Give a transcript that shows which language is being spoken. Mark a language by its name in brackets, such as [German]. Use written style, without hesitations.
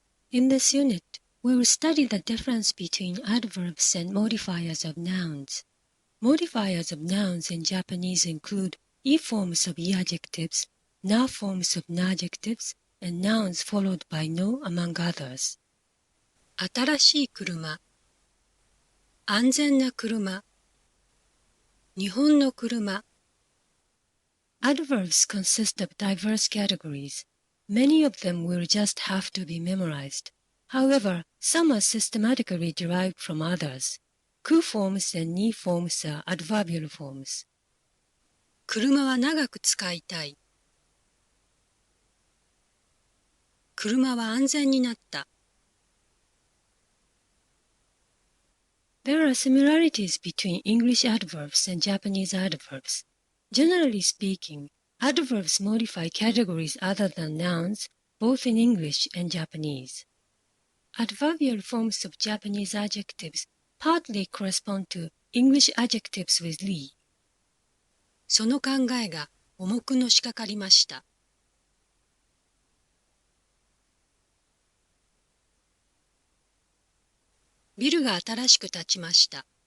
[English] In this unit, we will study the difference between adverbs and modifiers of nouns. Modifiers of nouns in Japanese include I forms of I-adjectives, Na forms of Na-adjectives, and nouns followed by no among others. [Japanese] 新しい車、安全な車、日本の車。 [English] Adverbs consist of diverse categories. Many of them will just have to be memorized. However, some are systematically derived from others. Ku forms and ni forms are adverbial forms. [Japanese] 車は長く使いたい。車は安全になった。 [English] There are similarities between English adverbs and Japanese adverbs. Generally speaking, adverbs modify categories other than nouns, both in English and Japanese. Adverbial forms of Japanese adjectives partly correspond to English adjectives with li. [Japanese] その考えが重くのしかかりました。ビルが新しく建ちました。